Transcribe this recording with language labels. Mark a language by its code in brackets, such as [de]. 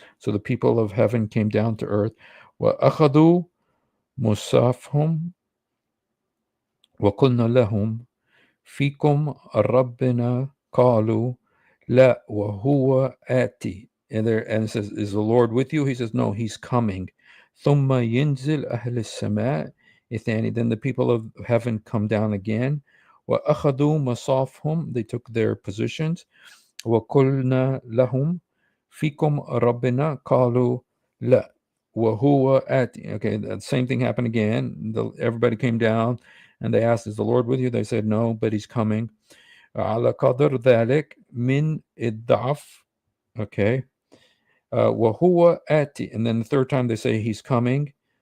[en] So the people of heaven came down to earth. [ar] وأخذوا مصافهم وقلنا لهم فيكم ربنا قالوا لا وهو آتي. [en] And it says, is the Lord with you? He says, no, he's coming. [ar] ثم ينزل أهل السماء الثاني. [en] Then the people of heaven come down again. [ar] وأخذوا مصافهم. [en] They took their positions. [ar] وقلنا لهم فيكم ربنا قالوا لا وهو آتي. [en] Okay, the same thing happened again. Everybody came down and they asked, is the Lord with you? They said, no, but he's coming. [ar] على قدر ذلك من الضعف. Okay. وهو آتي. [en] And then the third time they say he's coming.